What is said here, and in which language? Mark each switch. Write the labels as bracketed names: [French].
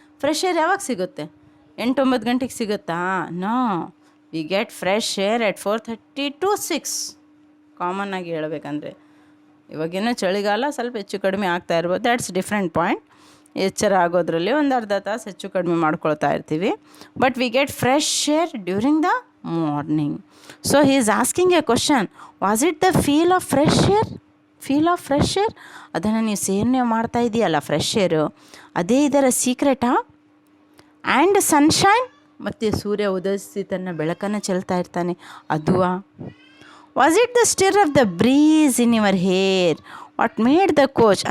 [Kannada] Fresh air ಯಾವಾಗ ಸಿಗುತ್ತೆ? 8-9 ಗಂಟೆಗೆ ಸಿಗುತ್ತಾ? [English] No, we get fresh air at 4:30 to 6. [Kannada] ಕಾಮನ್ನಾಗಿ ಹೇಳಬೇಕಂದ್ರೆ ಇವಾಗೇನೋ ಚಳಿಗಾಲ ಸ್ವಲ್ಪ ಹೆಚ್ಚು ಕಡಿಮೆ ಆಗ್ತಾ ಇರ್ಬೋದು, [English] That's different point. [Kannada] ಎಚ್ಚರ ಆಗೋದ್ರಲ್ಲಿ ಒಂದು ಅರ್ಧ ತಾಸು ಹೆಚ್ಚು ಕಡಿಮೆ ಮಾಡ್ಕೊಳ್ತಾ ಇರ್ತೀವಿ. [English] But we get fresh air during the morning. So he is asking a question. Was it the feel of fresh air? [Kannada] Feel of fresh air, ಅದನ್ನು ನೀವು ಸೇವನೆ ಮಾಡ್ತಾ ಇದೆಯಲ್ಲ ಫ್ರೆಶ್ ಏರು, ಅದೇ ಇದರ ಸೀಕ್ರೆಟಾ? ಆ್ಯಂಡ್ ಸನ್ಶೈನ್, ಮತ್ತು ಸೂರ್ಯ ಉದಯಿಸಿ ತನ್ನ ಬೆಳಕನ್ನು ಚೆಲ್ತಾ ಇರ್ತಾನೆ, ಅದುವಾ? [English] Was it the stir of the breeze in your hair? What made the coach?